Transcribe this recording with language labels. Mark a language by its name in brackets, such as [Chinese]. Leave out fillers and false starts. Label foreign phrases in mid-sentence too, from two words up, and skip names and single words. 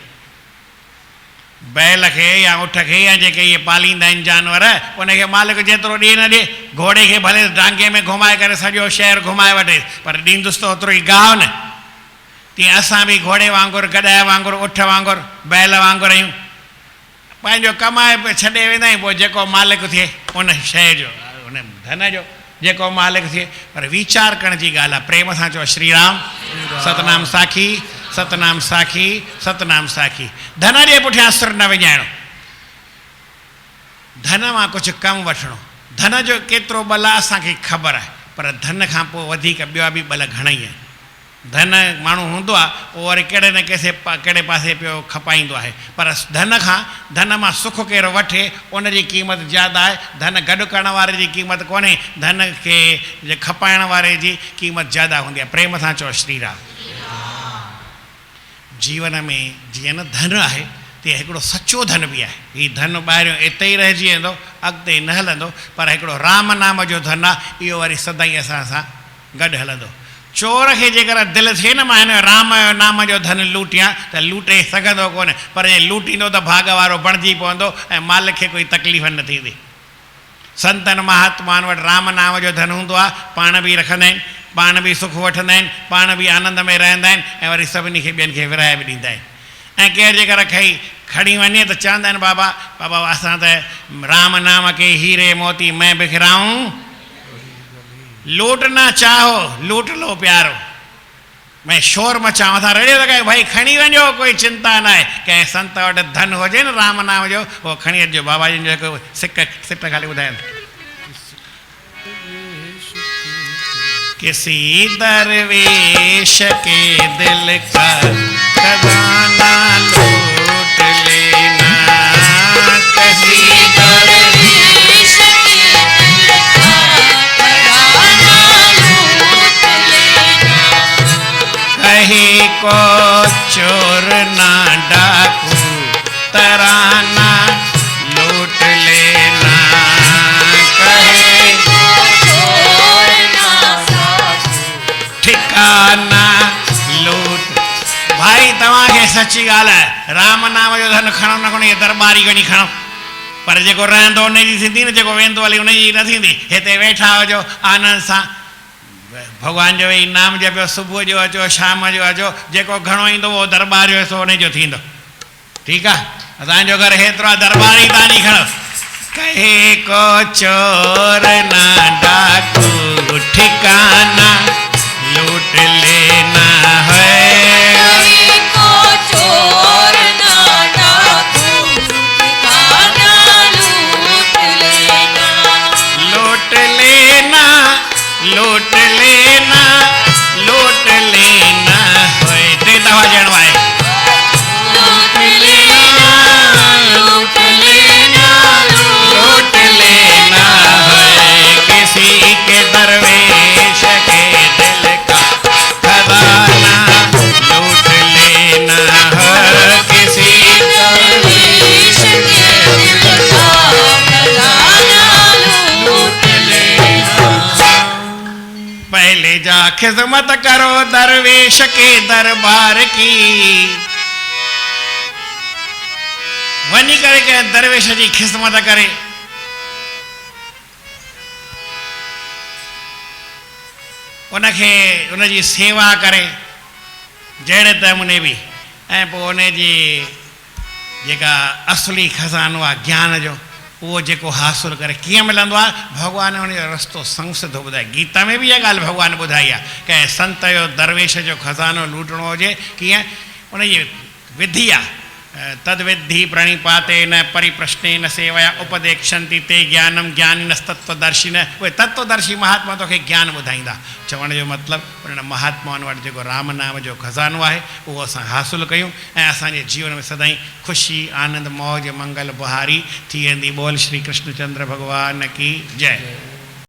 [Sindhi] बैल खे या ऊठ खे या जेके इहे पालींदा आहिनि जानवर, उनखे मालिक जेतिरो ॾिए न ॾिए, घोड़े खे भले डांगे में घुमाए करे सॼो शहर घुमाए वठे, पर ॾींदुसि त ओतिरो ई गाहु न। तीअं असां बि घोड़े वांगुरु, गॾह वांगुरु, उठ वांगुरु, बैल वांगुरु आहियूं, पंहिंजो कमाए छॾे वेंदा आहियूं, पोइ जेको मालिक थिए उन शइ जो, उन धन जो जेको मालिक थिए, पर वीचार करण जी ॻाल्हि आहे। प्रेम सां चओ श्री राम, सतनाम साखी, सतनाम साखी, सतनाम साखी। धन जे पुठियां सिर न विञाइणो, धन मां कुझु कमु वठिणो, धन जो केतिरो बल आहे असांखे ख़बर आहे, पर धन खां पोइ वधीक ॿिया बि बल घणेई आहिनि। धन माण्हू हूंदो आहे, उहो वरी कहिड़े न कहिड़े पासे पियो खपाईंदो आहे, पर धन मां सुख केरु वठे उनजी क़ीमत ज़्यादा आहे, धन गॾु करण वारे जी क़ीमत कोन्हे, धन खे खपाइण वारे जी क़ीमत ज़्यादा हूंदी आहे। प्रेम सां चओ श्री राम। जीवन में जीअं न धन आहे, तीअं हिकिड़ो सचो धन बि आहे। हीउ धन ॿाहिरियों इते ई रहिजी वेंदो, अॻिते न हलंदो, पर हिकिड़ो राम नाम जो धन आहे, इहो वरी सदाईं असां सां गॾु हलंदो। चोर खे जेकर दिलि थिए न मां हिन राम जो नाम जो धन लूटियां, त लूटे सघंदो कोन्हे, पर जे लूटींदो त भाग वारो बणिजी पवंदो ऐं मालिक खे कोई तकलीफ़ न थींदी। संतनि महात्माउनि वटि राम नाम जो धन हूंदो आहे, पाण बि रखंदा आहिनि, पाण बि सुख वठंदा आहिनि, पाण बि आनंद में रहंदा आहिनि, ऐं वरी सभिनी खे ॿियनि खे विराए बि ॾींदा आहिनि। ऐं केरु जेकर खणी वञे त चवंदा आहिनि बाबा असां त [Hindi] राम नाम के हीरे मोती मैं बिखराऊं, लूट ना चाहो लूट लो प्यारो, मैं शोर मचाऊं, [Sindhi] असां रेडियो लॻायूं भाई खणी वञो, कोई चिंता न आहे। कंहिं संत वटि धन हुजे न राम नाम जो, उहो खणी अचिजो, बाबा जी जो जेको सिट खाली ॿुधाइनि। [Hindi] किसी दरवेश के दिल का खजाना लूट लेना, किसी दरवेश के दिल का खजाना लूट लेना, कहीं को चोर ना डाकू तराना लूट लेना, कहीं को चोर ना ठिकाना [Sindhi] सच्ची ॻाल्हि आहे, राम नाम जो धन खणो न खणो, इहे दरबारी वञी खणो, पर जेको रहंदो उनजी थींदी न, जेको वेंदो हली उनजी न थींदी। हिते वेठा हुजो आनंद सां भॻवान जो वेही नाम जपियो, सुबुह जो अचो शाम जो अचो, जेको घणो ईंदो उहो दरबार जो हिसो उनजो थींदो। ठीकु आहे, असांजो घर हेतिरो आहे, दरबारी तव्हांजी खणो। [Hindi] कहे को चोर ना डाकू ठिकाना लूट लेना है, को चोर ना डाकू ठिकाना लूट लेना, लूट लेना, लूट लेना, लूट लेना है। [Sindhi] टे दफा ॼणो आहे, [Hindi] लूट लेना, लूट लेना, लूट लेना है किसी के दरवेश के दिल का खजाना, लूट लेना है किसी दरवेश के दिल का खजाना लूट लेना। पहले जा खिदमत करो दरवेश के दरबार की, [Sindhi] वञी करे के दरवेश जी खिदमत करे, उनखे उनजी सेवा करे जहिड़े नमूने बि, ऐं पोइ उनजी जेका असली खज़ानो आहे ज्ञान जो, उहो जेको हासिलु करे कीअं मिलंदो आहे, भॻवान उनजो रस्तो संग थो ॿुधाए। गीता में बि इहा ॻाल्हि भॻवान ॿुधाई आहे, कंहिं संत जो दरवेश जो खज़ानो लूटणो हुजे कीअं, उनजी विधि आहे। [Sanskrit] तद्विद्धि प्रणिपाते न परिप्रश्ने न सेवया उपदेक्षन्ति ते ज्ञानम ज्ञानिनस्तत्वदर्शिन। [Sindhi] उहे तत्वदर्शी महात्मा तोखे ज्ञान ॿुधाईंदा। चवण जो मतिलबु उन्हनि महात्माउनि वटि जेको राम नाम जो खज़ानो आहे उहो असां हासिलु कयूं ऐं असांजे जीवन में सदाईं ख़ुशी आनंद मौज मंगल बहारी थी वेंदी। [Hindi] बोल श्री कृष्णचंद्र भॻवान की जय।